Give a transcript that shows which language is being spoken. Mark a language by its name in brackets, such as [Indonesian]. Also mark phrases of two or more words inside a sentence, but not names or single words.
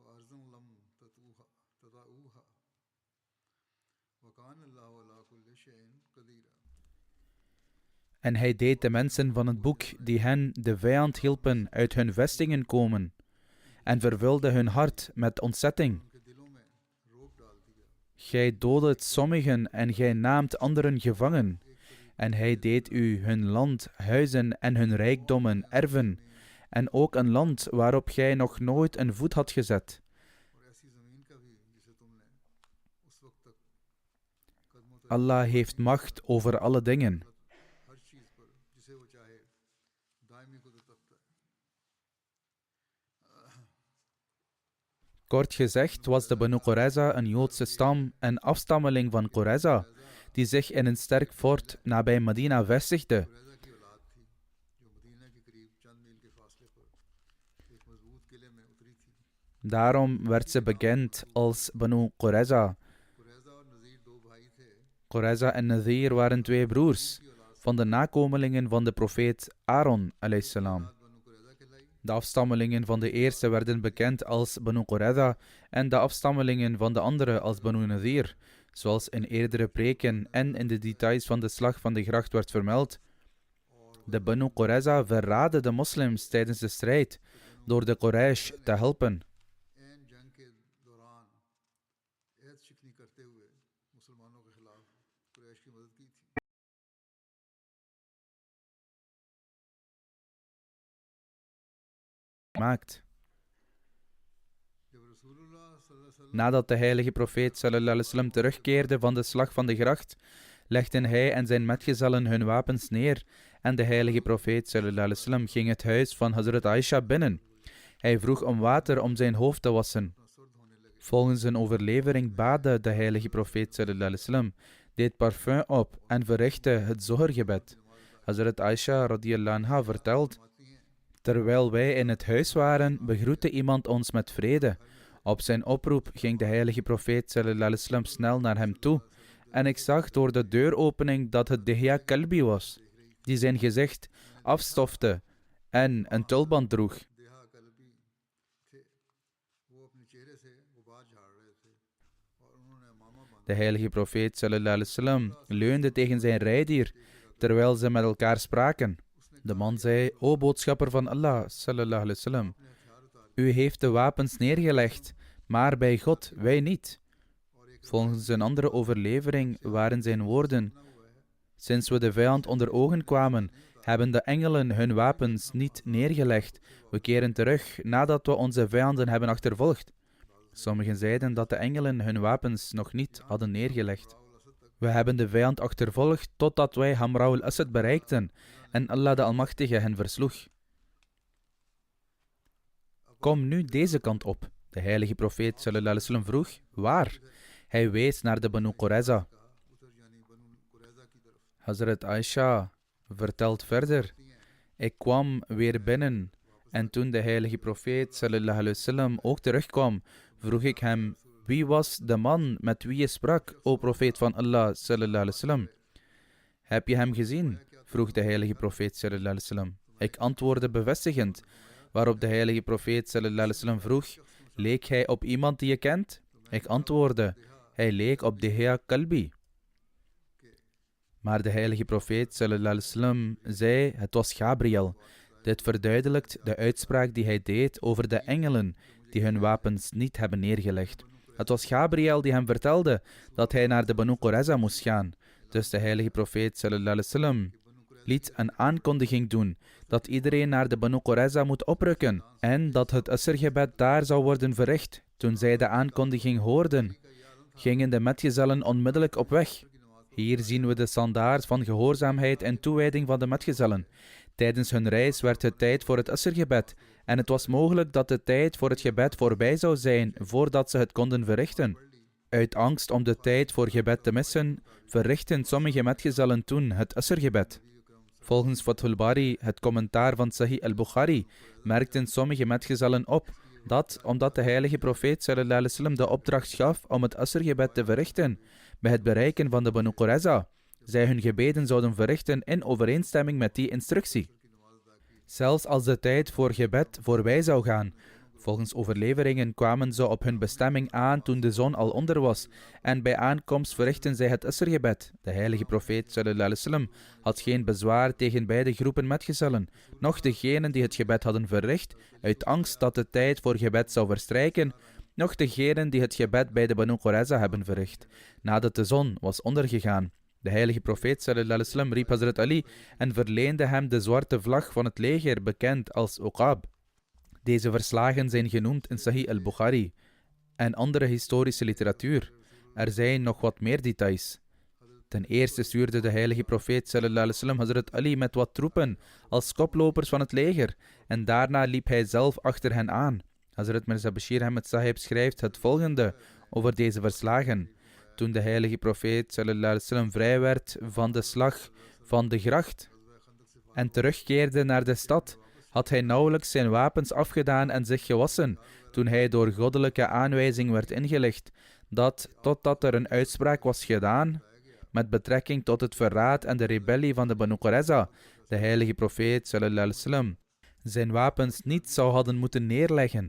[Arabic] أرضا لم تطئوها وكان الله على كل شيء قدير. [Dutch] En hij deed de mensen van het boek die hen, de vijand, hielpen uit hun vestingen komen en vervulde hun hart met ontzetting. [Urdu] ان کے دلوں میں رعب ڈال دیا. [Dutch] Gij doodet sommigen en gij naamt anderen gevangen. En hij deed u hun land, huizen en hun rijkdommen erven, en ook een land waarop gij nog nooit een voet had gezet. [Urdu] اور ایسی زمین کا بھی جسے تم نے اس وقت تک قدموں تلے [Dutch] Allah heeft macht over alle dingen. [Urdu] ہر چیز پر جسے وہ چاہے دائمی قدرت رکھتا ہے. [Dutch] Kort gezegd was de Banu Qurayza een Joodse stam, een afstammeling van Qurayza, die zich in een sterk fort nabij Medina vestigde. [Urdu] قریظہ کی اولاد تھی جو مدینہ کے قریب چند میل کے فاصلے پر ایک مضبوط قلعے میں اتری تھی. [Dutch] Daarom werd ze bekend als Banu Qurayza. [Urdu] قریظہ اور نضیر دو بھائی تھے. [Dutch] Qurayza en Nadir waren twee broers van de nakomelingen van de profeet Aaron [Arabic] عليه السلام. [Urdu] اولاد بنو قریظہ کہلائی. [Dutch] De afstammelingen van de eerste werden bekend als Banu Qurayza en de afstammelingen van de andere als Banu Nadir, zoals in eerdere preken en in de details van de slag van de gracht werd vermeld. De Banu Qurayza verraadden de moslims tijdens de strijd door de Quraysh te helpen. [Urdu] عین جنگ کے دوران عہد شکنی کرتے ہوئے مسلمانوں کے خلاف قریش کی مدد کی تھی. [Dutch] Maakt. [Urdu] جب رسول اللہ [Arabic] صلى الله عليه وسلم [Dutch] Nadat de heilige profeet [Arabic] صلى الله عليه وسلم [Dutch] terugkeerde van de slag van de gracht, legden hij en zijn metgezellen hun wapens neer en de heilige profeet [Arabic] صلى الله عليه وسلم [Dutch] ging het huis van Hazrat Aisha binnen. Hij vroeg om water om zijn hoofd te wassen. [Urdu] سرد ہونے لگے. [Dutch] Volgens een overlevering baadde de heilige profeet [Arabic] صلى الله عليه وسلم, [Dutch] deed parfum op en verrichtte het zohorgebed. Hazrat Aisha [Arabic] رضي الله عنها [Dutch] vertelt: [Urdu] فرماتی ہیں [Dutch] terwijl wij in het huis waren, begroette iemand ons met vrede. Op zijn oproep ging de heilige profeet [Arabic] صلى الله عليه وسلم [Dutch] snel naar hem toe. En ik zag door de deuropening dat het Dihya Kalbi was, die zijn gezicht afstofte en een tulband droeg. [Urdu] دحیہ کلبی تھے. وہ اپنے چہرے سے غبار جھاڑ رہے تھے اور انہوں نے مامہ باندھا. [Dutch] De heilige profeet [Arabic] صلى الله عليه وسلم [Dutch] leunde tegen zijn rijdier terwijl ze met elkaar spraken. De man zei: O boodschapper van Allah [Arabic] صلى الله عليه وسلم, [Dutch] u heeft de wapens neergelegd, maar bij God wij niet. Volgens een andere overlevering waren zijn woorden: sinds we de vijand onder ogen kwamen, hebben de engelen hun wapens niet neergelegd. We keren terug nadat we onze vijanden hebben achtervolgd. Sommigen zeiden dat de engelen hun wapens nog niet hadden neergelegd. We hebben de vijand achtervolgd totdat wij Hamra al-Asad bereikten en Allah de Almachtige hen versloeg. Kom nu deze kant op. De heilige profeet [Arabic] صلى الله عليه وسلم [Dutch] vroeg: waar? Hij wees naar de Banu Qurayza. [Urdu] اتر یعنی بنو قریظہ کی طرف. [Dutch] Hazrat Aisha vertelt verder: ik kwam weer binnen en toen de heilige profeet [Arabic] صلى الله عليه وسلم [Dutch] ook terugkwam, vroeg ik hem: wie was de man met wie je sprak, o profeet van Allah [Arabic] صلى الله عليه وسلم? [Dutch] Heb je hem gezien? Vroeg de heilige profeet [Arabic] صلى الله عليه وسلم. [Dutch] Ik antwoordde bevestigend, waarop de heilige profeet [Arabic] صلى الله عليه وسلم [Dutch] vroeg: leek hij op iemand die je kent? Ik antwoordde: hij leek op Dihya Kalbi. Maar de heilige profeet [Arabic] صلى الله عليه وسلم [Dutch] zei: het was Gabriel. Dit verduidelijkt de uitspraak die hij deed over de engelen die hun wapens niet hebben neergelegd. Het was Gabriel die hem vertelde dat hij naar de Banu Qurayza moest gaan. Dus de heilige profeet [Arabic] صلى الله عليه وسلم [Dutch] liet een aankondiging doen dat iedereen naar de Banu Qurayza moet oprukken en dat het Asrgebed daar zou worden verricht. Toen zij de aankondiging hoorden, gingen de metgezellen onmiddellijk op weg. Hier zien we de standaard van gehoorzaamheid en toewijding van de metgezellen. Tijdens hun reis werd het tijd voor het Asrgebed en het was mogelijk dat de tijd voor het gebed voorbij zou zijn voordat ze het konden verrichten. Uit angst om de tijd voor gebed te missen, verrichten sommige metgezellen toen het Asrgebed. Volgens Fathul Bari, het commentaar van Sahih al-Bukhari, merkten sommige metgezellen op dat, omdat de heilige profeet [Arabic] صلى الله عليه وسلم [Dutch] de opdracht gaf om het Asrgebed te verrichten, bij het bereiken van de Banu Qurayza, zij hun gebeden zouden verrichten in overeenstemming met die instructie. Zelfs als de tijd voor gebed voorbij zou gaan, Volgens overleveringen kwamen ze op hun bestemming aan toen de zon al onder was en bij aankomst verrichtten zij het Isrgebed. De heilige profeet [Arabic] صلى الله عليه وسلم [Dutch] had geen bezwaar tegen beide groepen metgezellen, noch degenen die het gebed hadden verricht, uit angst dat de tijd voor gebed zou verstrijken, noch degenen die het gebed bij de Banu Qurayza hebben verricht, nadat de zon was ondergegaan. De heilige profeet [Arabic] صلى الله عليه وسلم [Dutch] riep Hazrat Ali en verleende hem de zwarte vlag van het leger, bekend als Uqab. Deze verslagen zijn genoemd in Sahih al-Bukhari en andere historische literatuur. Er zijn nog wat meer details. Ten eerste stuurde de heilige profeet [Arabic] صلى الله عليه وسلم [Dutch] Hazrat Ali met wat troepen als koplopers van het leger en daarna liep hij zelf achter hen aan. Hazrat Mirza Bashir Ahmed Sahib schrijft het volgende over deze verslagen. Toen de heilige profeet [Arabic] صلى الله عليه وسلم [Dutch] vrij werd van de slag van de gracht en terugkeerde naar de stad, had hij nauwelijks zijn wapens afgedaan en zich gewassen, toen hij door goddelijke aanwijzing werd ingelicht, dat totdat er een uitspraak was gedaan met betrekking tot het verraad en de rebellie van de Banu Qurayza, de heilige profeet [Arabic] صلى الله عليه وسلم [Dutch] zijn wapens niet zou hadden moeten neerleggen.